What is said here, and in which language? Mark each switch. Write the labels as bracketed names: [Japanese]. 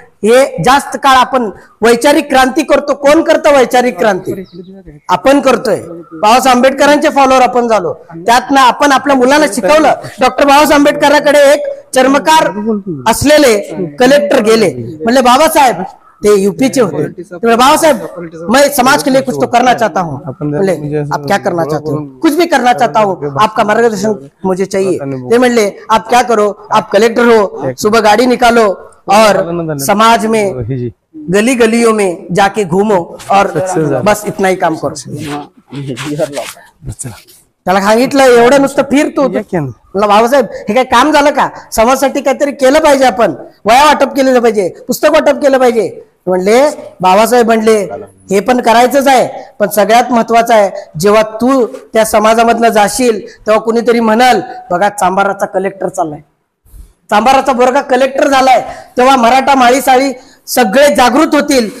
[Marathi] हे जास्त काळ आपण वैचारिक क्रांती करतो. कोण करतं वैचारिक क्रांती? आपण करतोय. बाबासाहेब आंबेडकरांचे फॉलोअर आपण झालो. त्यातनं आपण आपल्या मुलाला शिकवलं. डॉक्टर बाबासाहेब आंबेडकरांकडे एक चर्मकार असलेले कलेक्टर गेले, म्हणले बाबासाहेब, ते यूपीचे होते, [Hindi] बाबासाहेब मैं समाज के लिए कुछ तो करना चाहता हूँ. बोले आप क्या करना चाहते हो? कुछ भी करना चाहता हूँ, आपका मार्गदर्शन मुझे चाहिए. [Marathi] ते म्हणले [Hindi] आप क्या करो, आप कलेक्टर हो, सुबह गाड़ी निकालो और समाज में गली गलियों में जाके घूमो और बस इतना ही काम करो. [Marathi] त्याला सांगितलं एवढं नुसतं फिरतो. मला बाबासाहेब हे काय काम झालं का? समाजासाठी काहीतरी केलं पाहिजे. आपण वया वाटप केलं पाहिजे, पुस्तक वाटप केलं पाहिजे. म्हणले बाबासाहेब म्हणले हे पण करायचंच आहे, पण सगळ्यात महत्वाचं आहे जेव्हा तू त्या समाजामधनं जाशील तेव्हा कुणीतरी म्हणाल बघा चांभाराचा कलेक्टर चाललाय, चांभाराचा बोरगा कलेक्टर झालाय, तेव्हा मराठा माळी साळी सगळे जागृत होतील.